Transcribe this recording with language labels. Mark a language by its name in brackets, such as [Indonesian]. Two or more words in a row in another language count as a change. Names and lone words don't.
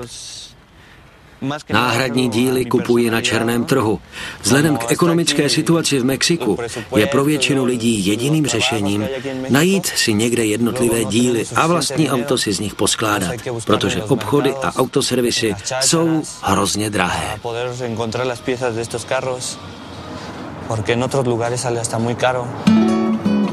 [Czech] Náhradní díly kupuji na černém trhu. Vzhledem k ekonomické situaci v Mexiku je pro většinu lidí jediným řešením najít si někde jednotlivé díly a vlastní auto si z nich poskládat, protože obchody a autoservisy jsou hrozně drahé. [Spanish] Porque en otros lugares sale hasta muy caro.